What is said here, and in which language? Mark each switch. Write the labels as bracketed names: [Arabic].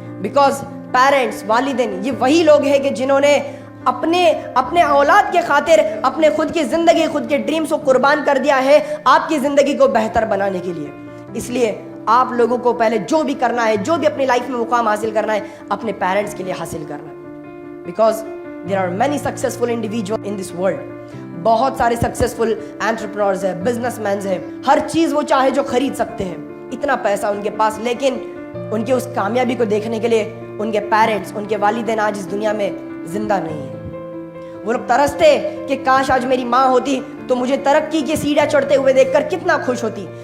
[Hindi] Because parents, वालिदैन ये वही लोग हैं कि जिन्होंने अपने औलाद के खातिर अपने खुद की जिंदगी, खुद के ड्रीम्स को कुर्बान कर दिया है आपकी जिंदगी को बेहतर बनाने के लिए। इसलिए आप लोगों को पहले जो भी करना है, जो भी अपनी लाइफ में मुकाम हासिल करना है, अपने पेरेंट्स के लिए हासिल करना है। [English] Because there are many successful individuals in this world। [Hindi] बहुत सारे सक्सेसफुल एंटरप्रेन्योर्स हैं, बिजनेसमैन हैं, हर चीज वो चाहे जो खरीद सकते हैं, इतना पैसा उनके पास, लेकिन उनके उस कामयाबी को देखने के लिए उनके पेरेंट्स, उनके वालिदैन आज इस दुनिया में जिंदा नहीं है। वो लोग तरसते कि काश आज मेरी माँ होती तो मुझे तरक्की की सीढ़ियाँ चढ़ते हुए देखकर कितना खुश होती।